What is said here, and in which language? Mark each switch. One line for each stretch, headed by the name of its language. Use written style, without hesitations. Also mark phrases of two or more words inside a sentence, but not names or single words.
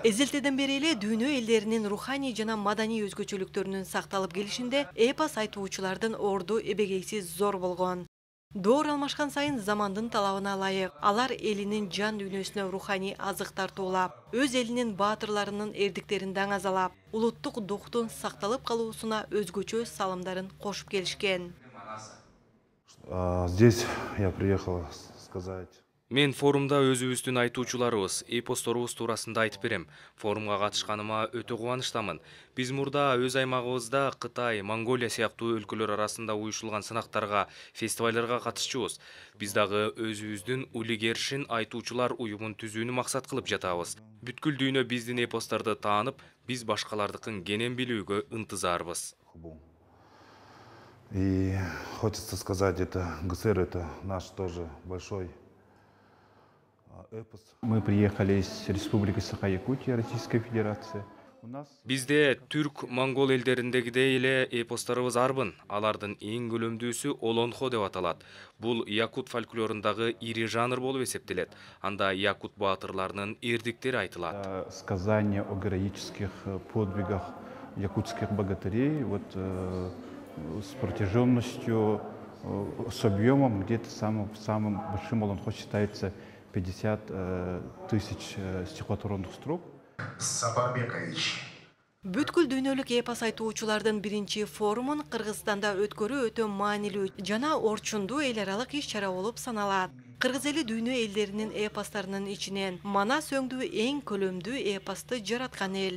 Kyrgyz: Эзелтеден бери эле дүйнө элдеринин руханий жана маданий өзгөчөлүктөрүнүн сакталып келишинде эпос айтуучулардын орду эбегейсиз зор болгон. Доор алмашкан сайын замандын талабына ылайык алар элинин жан дүйнөсүнө руханий азык тартуулап, өз элинин баатырларынын эрдиктерин даңазалап, улуттук дуктун сакталып калуусуна өзгөчө салымдарын кошуп келишкен.
Russian: Здесь я приехал сказать.
Kyrgyz: Мен форумда өзүбүздүн айтуучуларыбыз, эпосторубуз туурасында айтып берем. Форумга катышканыма өтө кубанычтамын. Биз мурда өз аймагыбызда Кытай, Монголия сыяктуу өлкөлөр арасында уюшулган сынактарга, фестивалдарга катышчубуз. Биз дагы өзүбүздүн улигершин айтуучулар уюмун түзүүнү максат кылып жатабыз. Бүткүл дүйнө биздин эпостарды таанып, биз башкалардыкын кенен билүүгө ынтызарбыз.
Russian: И хочется сказать, ГСР это наш тоже большой эпос. Мы приехали из Республики Саха-Якутия, Российской Федерации.
Kyrgyz: Бизде түрк, монгол элдериндегидей эле эпостарыбыз арбын. Алардын эң көлөмдүүсү Олонхо деп аталат. Бул якут фольклорундагы ири жанр болуп эсептелет. Анда якут баатырларынын эрдиктери айтылат.
Russian: Сказания о героических подвигах якутских богатырей с протяженностью, с объемом где-то самым большим Олонхо считается 50 тысяч стихотворных строк.
Kyrgyz: Сапарбекович. Бүткүл дүйнөлүк эпос айтуучулардын биринчи форумун Кыргызстанда өткөрүү өтө маанилүү жана орчундуу эл аралык иш-чара болуп саналат. Кыргыз эли дүйнө элдеринин эпостарынын ичинен манас өңдүү эң көлөмдүү эпосту жараткан эл.